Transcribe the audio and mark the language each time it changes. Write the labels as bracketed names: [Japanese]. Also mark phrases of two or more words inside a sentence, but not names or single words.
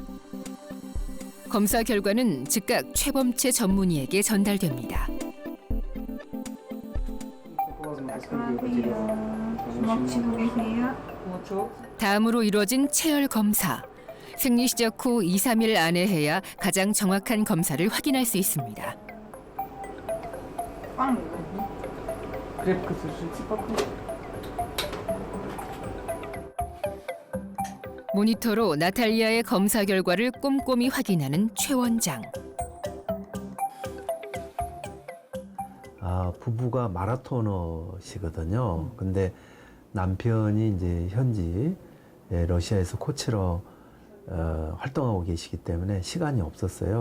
[Korean] 검사 결과는 즉각 최범채 전문의에게 전달됩니다. 다음으로 이루어진 체열 검사. 생리 시작 후 2, 3일 안에 해야 가장 정확한 검사를 확인할 수 있습니다. [Russian] Крепко держите пока. [Korean] 모니터로 나탈리아의 검사 결과를 꼼꼼히 확인하는 최 원장. 부부가 마라토너시거든요. 근데 남편이 이제 현지 러시아에서 코치로 활동하고 계시기 때문에 시간이 없었어요.